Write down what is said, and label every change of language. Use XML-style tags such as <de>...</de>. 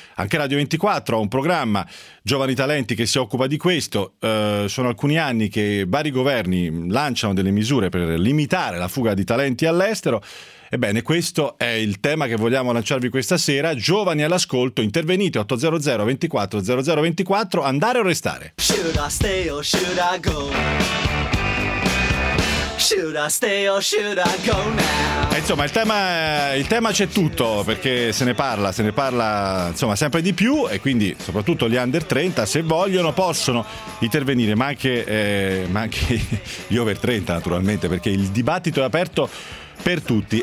<it>Anche Radio 24 ha un programma, Giovani Talenti, che si occupa di questo. Sono alcuni anni che vari governi lanciano delle misure per limitare la fuga di talenti all'estero. Ebbene, questo è il tema che vogliamo lanciarvi questa sera. Giovani all'ascolto, intervenite 800 24 00 24, andare o restare?</it> <en>Should I stay or should I go? Should I stay or should I go now?</en> <it>Insomma, il tema c'è tutto, perché se ne parla insomma sempre di più, e quindi soprattutto gli under 30, se vogliono, possono intervenire, ma anche gli over 30 naturalmente, perché il dibattito è aperto per tutti.</it>